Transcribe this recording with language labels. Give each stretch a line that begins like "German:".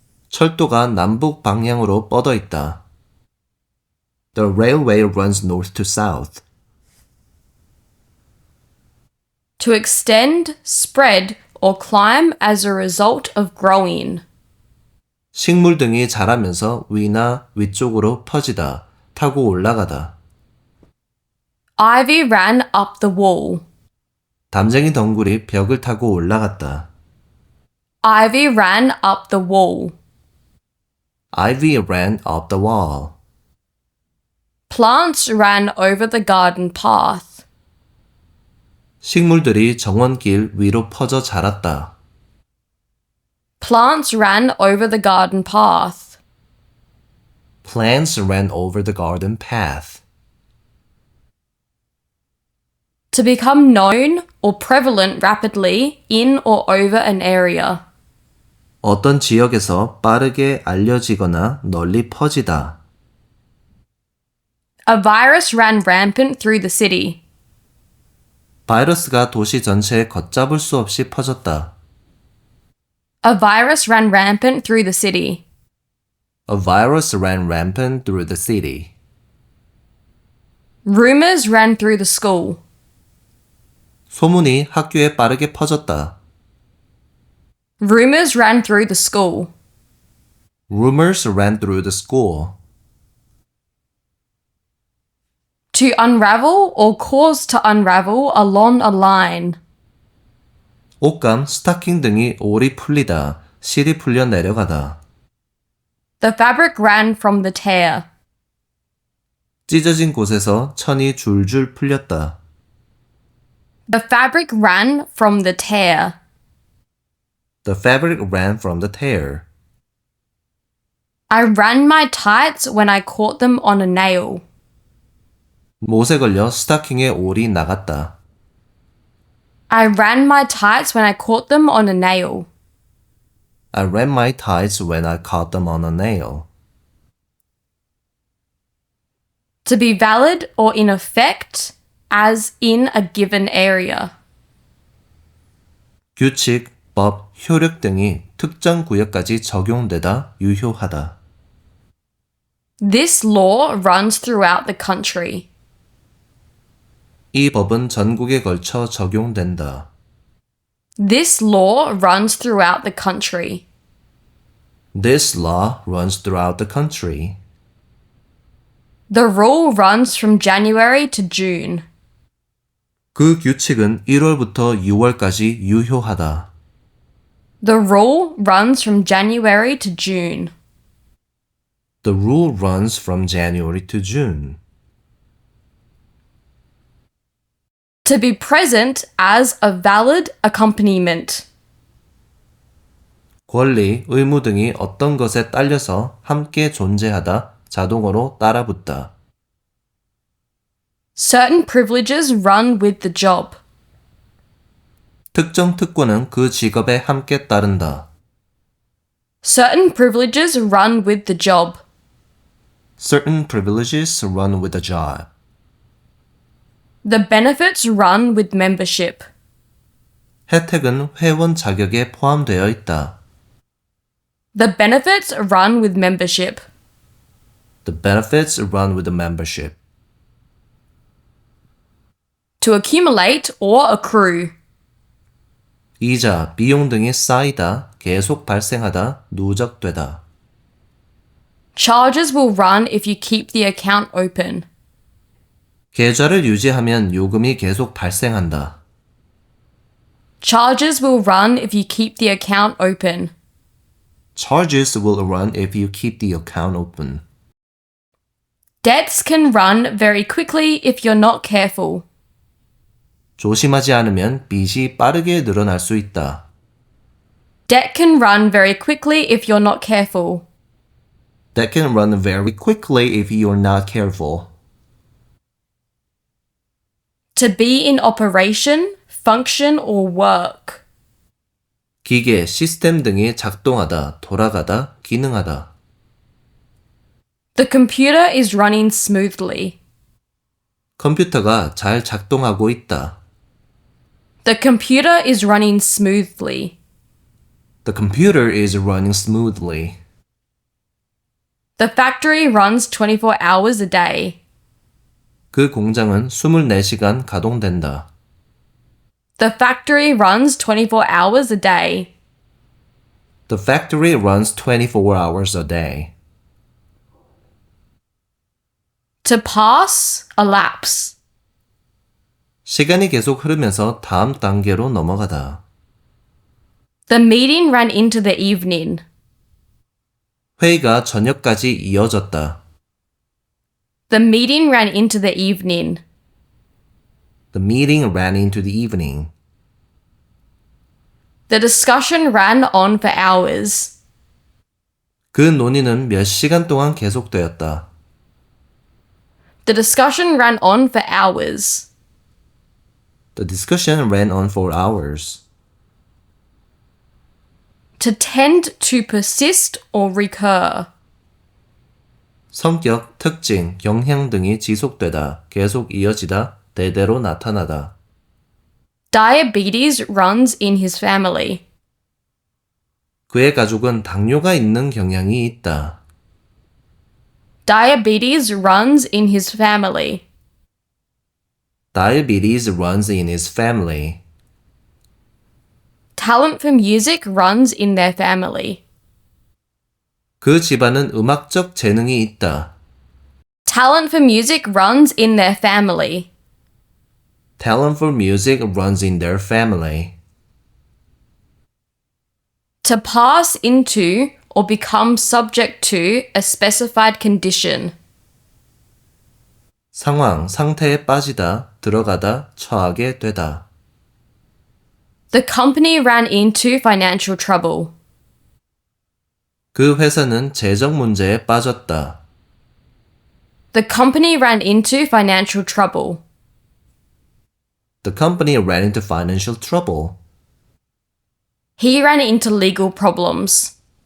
Korean: 철도가 남북 방향으로 뻗어 있다.
English: The railway runs north to south. To extend, spread, or climb as a result of growing.
Korean: 식물 등이 자라면서 위나 위쪽으로 퍼지다, 타고 올라가다.
English: Ivy ran up the wall.
Korean: 담쟁이 덩굴이 벽을 타고 올라갔다.
English: Ivy ran up the wall. Ivy ran up the wall. Plants ran over the garden path.
Korean: 식물들이 정원길 위로 퍼져 자랐다.
English: Plants ran over the garden path. Plants ran over the garden path. To become known or prevalent rapidly in or over an area.
Korean: 어떤 지역에서 빠르게 알려지거나 널리 퍼지다.
English: A virus ran rampant through the city.
Korean: 바이러스가 도시 전체에 걷잡을 수 없이 퍼졌다.
English: A virus ran rampant through the city. A virus ran rampant through the city. Rumors ran through the school.
Korean: 소문이 학교에 빠르게 퍼졌다.
English: Rumors ran through the school. Rumors ran through the school. To unravel or cause to unravel along a line.
Korean: 옷감, 스타킹 등이 올이 풀리다, 실이 풀려 내려가다.
English: The fabric ran from the tear.
Korean: 찢어진 곳에서 천이 줄줄 풀렸다.
English: The fabric ran from the tear. The fabric ran from the tear. I ran my tights when I caught them on a nail.
Korean: 못에 걸려 스타킹에 올이 나갔다.
English: I ran my tights when I caught them on a nail. I ran my tights when I caught them on a nail. To be valid or in effect, as in a given area.
Korean: 규칙, 법, 효력 등이 특정 구역까지 적용되다, 유효하다.
English: This law runs throughout the country.
Korean: 이 법은 전국에 걸쳐 적용된다.
English: This law runs throughout the country. This law runs throughout the country. The rule runs from January to June.
Korean: 그 규칙은 1월부터 6월까지 유효하다.
English: The rule runs from January to June. The rule runs from January to June. To be present as a valid accompaniment.
Korean: 권리, 의무 등이 어떤 것에 딸려서 함께 존재하다, 자동으로 따라붙다.
English: Certain privileges run with the job.
Korean: 특정 특권은 그 직업에 함께 따른다.
English: Certain privileges run with the job. Certain privileges run with the job. The benefits run with membership.
Korean: 혜택은 회원 자격에 포함되어 있다.
English: The benefits run with membership. The benefits run with the membership. To accumulate or accrue.
Korean: 이자, 비용 등이 쌓이다, 계속 발생하다, 누적되다.
English: Charges will run if you keep the account open.
Korean: 계좌를 유지하면 요금이 계속 발생한다.
English: Charges will run if you keep the account open. Charges will run if you keep the account open. Debts can run very quickly if you're not careful.
Korean: 조심하지 않으면 빚이 빠르게 늘어날 수 있다.
English: Debt can run very quickly if you're not careful. That can run very quickly if you're not careful. To be in operation, function, or work.
Korean: 기계, 시스템 등이 작동하다, 돌아가다, 기능하다.
English: The computer is running smoothly.
Korean: 컴퓨터가 잘 작동하고 있다.
English: The computer is running smoothly. The computer is running smoothly. The factory runs 24 hours a day.
Korean: 그 공장은 24시간 가동된다.
English: The factory runs 24 hours a day. The factory runs 24 hours a day. To pass, elapse.
Korean: 시간이 계속 흐르면서 다음 단계로 넘어가다.
English: The meeting ran into the evening.
Korean: 회의가 저녁까지 이어졌다.
English: The meeting ran into the evening. The meeting ran into the evening. The discussion ran on for hours.
Korean: 그 논의는 몇 시간 동안 계속되었다.
English: The discussion ran on for hours. The discussion ran on for hours. To tend to persist or recur.
Korean: 성격, 특징, 영향 등이 지속되다, 계속 이어지다, 대대로 나타나다.
English: Diabetes runs in his family.
Korean: 그의 가족은 당뇨가 있는 경향이 있다.
English: Diabetes runs in his family. Diabetes runs in his family. Talent for music runs in their family.
Korean: 그 집안은 음악적 재능이 있다.
English: Talent for music runs in their family. Talent for music runs in their family. To pass into or become subject to a specified condition.
Korean: 상황, 상태에 빠지다, 들어가다, 처하게 되다.
English: The company ran into financial trouble.
Korean: 그 회사는 재정 문제에 빠졌다.
English: The company ran into financial trouble. The company ran into financial trouble. He ran into legal problems.